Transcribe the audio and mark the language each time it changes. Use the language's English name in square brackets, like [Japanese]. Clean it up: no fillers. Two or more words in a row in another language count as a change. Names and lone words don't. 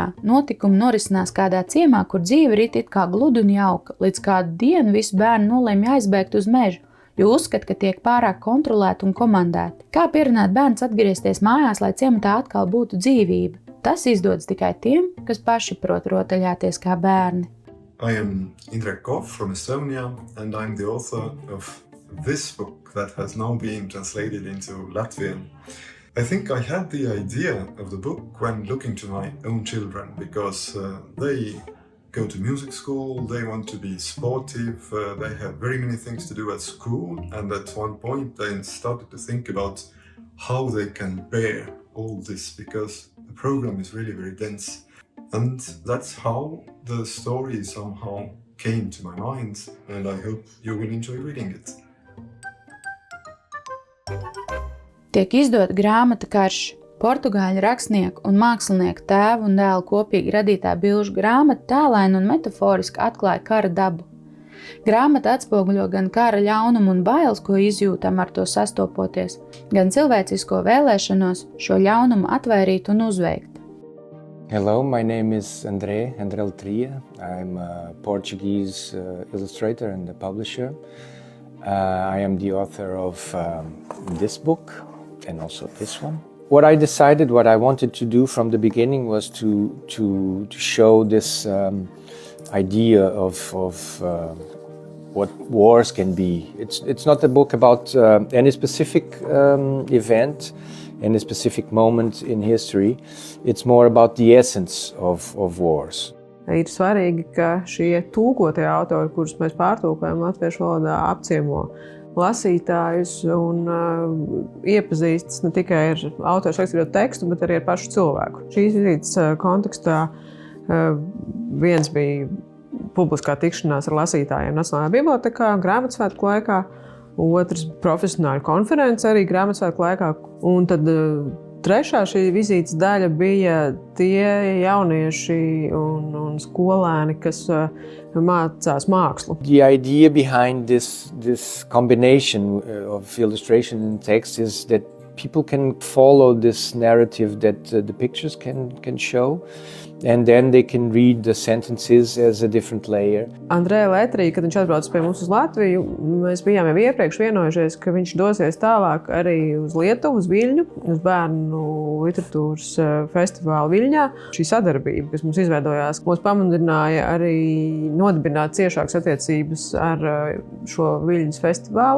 [Latvian] Notikumi norisinās kādā ciemā, kur dzīve rit it kā gludi un jauka, līdz kādu dienu visi bērni nolēma aizbēgt uz mežu, jo uzskata, ka tiek pārāk kontrolēti un komandēti. Kā pierunāt bērns atgriezties mājās, lai ciematā atkal būtu dzīvība? Tas izdodas tikai tiem, kas paši prot rotaļāties kā bērni. [English] I am Indrek Koff from Estonia, and I'm the author of this book that has now been translated into Latvian. I think I had the idea of the book when looking to my own children, because they go to music school, they want to be sportive, they have very many things to do at school, and at one point I started to think about how they can bear all this, because the program is really very dense. And that's how the story somehow came to my mind, and I hope you will enjoy reading it. [Latvian] Tiek izdota grāmata Karš. Portugāļu rakstnieku un mākslinieku tēvu un dēlu kopīgi radītā bilžu grāmata tēlaini un metaforiski atklāja kara dabu. Grāmata atspoguļo gan kara ļaunumu un bailes, ko izjūtam ar to sastopoties, gan cilvēcisko vēlēšanos šo ļaunumu atvairīt un uzveikt. [English] Hello, my name is André Letria. I'm a Portuguese illustrator and a publisher. I am the author of this book and also this one. What I decided, what I wanted to do from the beginning was to show this idea of what wars can be. It's not a book about any specific event, any specific moment in history. It's more about the essence of wars. [Latvian] Ir svarīgi, ka šie tūkotie autori, kurus mēs pārtūkojam latviešu valodā, apciemo lasītājus un iepazīstas ne tikai ar autoru rakstīto tekstu, bet arī ar pašu cilvēku. Šīs vizītes kontekstā viens bija publiskā tikšanās ar lasītājiem Nacionālajā bibliotekā, grāmatsvētku laikā, otrs profesionāļu konference arī grāmatsvētku laikā, un tad trešā šī vizītes daļa bija tie jaunieši un skolēni, kas mācās mākslu. [English] The idea behind this combination of illustration and text is that people can follow this narrative that the pictures can show, and then they can read the sentences as a different layer. [Latvian] Andrēja Letrija, kad viņš atbrauc pie mums uz Latviju, mēs bijām jau iepriekš vienojušies, ka viņš dosies tālāk arī uz Lietuvu, uz Viļņu, uz bērnu literatūras festivālu Viļņā. Šī sadarbība, kas mums izveidojās, mūs pamudināja arī nodibināt ciešākas attiecības ar šo Viļņas festivālu.